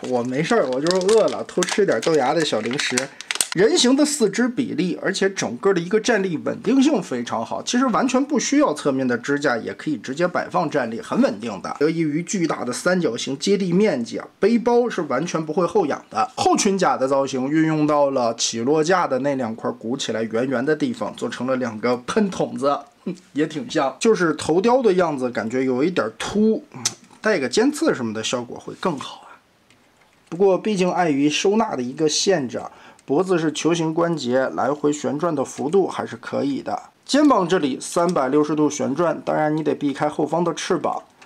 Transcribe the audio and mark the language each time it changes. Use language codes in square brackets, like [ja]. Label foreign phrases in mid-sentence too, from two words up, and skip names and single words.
[zh] 我沒事兒，我就是餓了，偷吃點豆芽的小零食。人形的四肢比例，而且整個的一個站立穩定性非常好，其實完全不需要側面的支架，也可以直接擺放站立，很穩定的。得益於巨大的三角形接地面積啊，背包是完全不會後仰的。後裙甲的造型運用到了起落架的那2塊鼓起來圓圓的地方，做成了2個噴筒子，也挺像，就是頭雕的樣子，感覺有一點凸，帶個尖刺什麼的效果会更好啊。不過畢竟礙於收納的一個限制啊，脖子是球形關節，來回旋轉的幅度還是可以的。肩膀這裡360度旋轉，當然你得避開後方的翅膀。